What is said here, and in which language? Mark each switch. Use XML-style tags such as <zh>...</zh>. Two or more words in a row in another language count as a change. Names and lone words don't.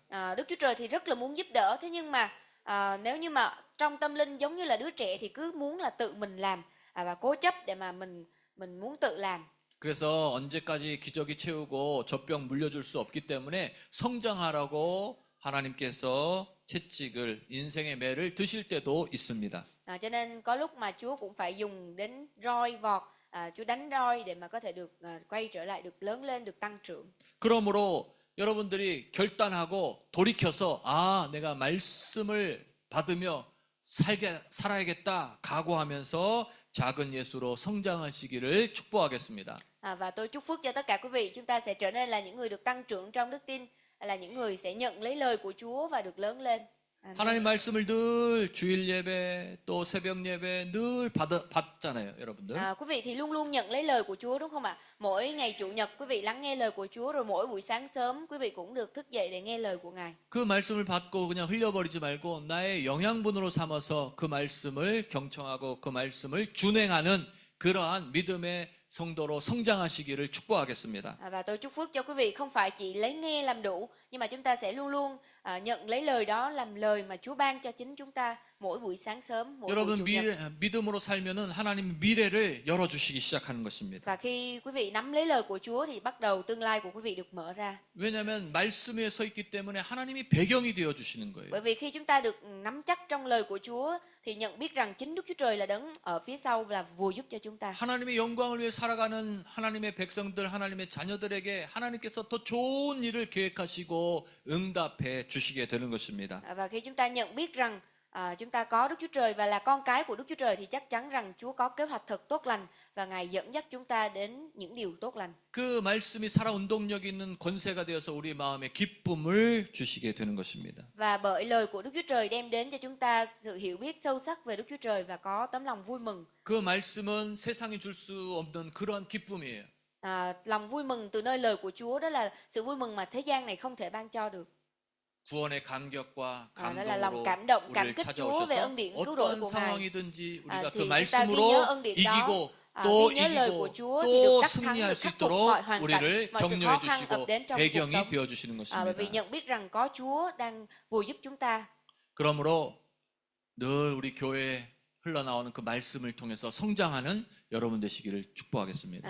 <vi>Đức Chúa Trời thì rất là muốn giúp đỡ, thế nhưng mà nếu như mà trong tâm linh giống như là đứa trẻ thì cứ muốn là tự mình làm và cố chấp để mà mình muốn tự làm.</vi> <ko>그래서 언제까지 기저귀 채우고 젖병 물려줄 수 없기 때문에 성장하라고 하나님께서 채찍을 인생의 매를 드실 때도 있습니다.</ko> <vi>Cho nên có lúc mà Chúa cũng phải dùng đến roi vọt, Chúa đánh roi để mà có thể được quay trở lại, được lớn lên, được tăng trưởng.</vi> <ko>그러므로 여러분들이 결단하고 돌이켜서 내가 말씀을 받으며 살아야겠다 각오하면서 작은 예수로 성장하시기를 축복하겠습니다.</ko> <vi>Và tôi chúc phước cho tất cả quý vị, chúng ta sẽ trở nên là những người được tăng trưởng trong đức tin, là những người sẽ nhận lấy lời của Chúa và được lớn lên.</vi> <ko>하나님 말씀을 늘 주일 예배 또 새벽 예배 늘 받잖아요, 여러분들.</ko> <vi>Quý vị thì luôn luôn nhận lấy lời của Chúa đúng không ạ? Mỗi ngày Chủ nhật quý vị lắng nghe lời của Chúa, rồi mỗi buổi sáng sớm quý vị cũng được thức dậy để nghe lời của Ngài.</vi> <ko>그 말씀을 받고 그냥 흘려버리지 말고 나의 영양분으로 삼아서 그 말씀을 경청하고 그 말씀을 준행하는 그러한 믿음의 성도로 성장하시기를 축복하겠습니다.</ko> <vi>Và tôi chúc phước cho quý vị không phải chỉ lấy nghe làm đủ, nhưng mà chúng ta sẽ luôn luôn nhận lấy lời đó làm lời mà Chúa ban cho chính chúng ta mỗi buổi sáng sớm, mỗi buổi</vi> <ko>여러분</ko> <vi>Chủ nhật.</vi> <ko>믿음으로 살면은 하나님 미래를 열어주시기 시작하는 것입니다.</ko> <vi>Và khi quý vị nắm lấy lời của Chúa thì bắt đầu tương lai của quý vị được mở ra.</vi> <ko>왜냐하면 말씀에 서 있기 때문에 하나님이 배경이 되어 주시는 거예요.</ko> <vi>Bởi vì khi chúng ta được nắm chắc trong lời của Chúa thì nhận biết rằng chính Đức Chúa Trời là đấng ở phía sau là vừa giúp cho chúng ta.</vi> <ko>하나님의 영광을 위해 살아가는 하나님의 백성들, 하나님의 자녀들에게 하나님께서 더 좋은 일을 계획하시고 응답해 주시게 되는 것입니다.</ko> <vi>Và khi chúng ta nhận biết rằng chúng ta có Đức Chúa Trời và là con cái của Đức Chúa Trời thì chắc chắn rằng Chúa có kế hoạch thật tốt lành và Ngài dẫn dắt chúng ta đến những điều tốt lành.</vi> <ko>그 말씀이 살아 운동력 있는 권세가 되어서 우리 마음에 기쁨을 주시게 되는 것입니다.</ko> <vi>Và bởi lời của Đức Chúa Trời đem đến cho chúng ta sự hiểu biết sâu sắc về Đức Chúa Trời và có tấm lòng vui mừng.</vi> <ko>그 말씀은 세상이 줄 수 없는 그러한 기쁨이에요.</ko> <vi>Lòng vui mừng từ nơi lời của Chúa đó là sự vui mừng mà thế gian này không thể ban cho được.</vi> <ko>구원의 감격과</ko> <vi>đó là lòng</vi> <ko>감동으로</ko> <vi>cảm động, cảm</vi> <ko>우리를</ko> <vi>kích Chúa về</vi> <ko>찾아오셔서</ko> <vi>ơn điển cứu rỗi</vi> <ko>어떤</ko> <vi>của Ngài.</vi> <ko>상황이든지 우리가</ko> <vi>thì</vi> <ko>그</ko> <vi>chúng ta ghi</vi> <ko>말씀으로</ko> <vi>nhớ ơn điển đó,</vi> <ko>이기고 또</ko> <vi>ghi nhớ lời của</vi> <ko>이기고</ko> <vi>Chúa thì được</vi> <ko>또</ko> <vi>đắc thắng,</vi> <ko>승리할</ko> <vi>được</vi> <ko>수</ko> <vi>khắc phục</vi> <ko>있도록</ko> <vi>mọi hoàn cảnh,</vi> <ko>우리를</ko> <vi>mọi sự</vi> <ko>격려해</ko> <vi>khó khăn ập</vi> <ko>주시고</ko> <vi>đến trong cuộc</vi> <ko>배경이</ko> <vi>sống.</vi> <ko>되어 주시는</ko> <vi>Bởi vì</vi> <ko>것입니다.</ko> <vi>nhận biết rằng có Chúa đang vừa giúp chúng ta.</vi> <ko>그러므로 늘 우리 교회에 흘러나오는 그 말씀을 통해서 성장하는 여러분 되시기를 축복하겠습니다.</ko>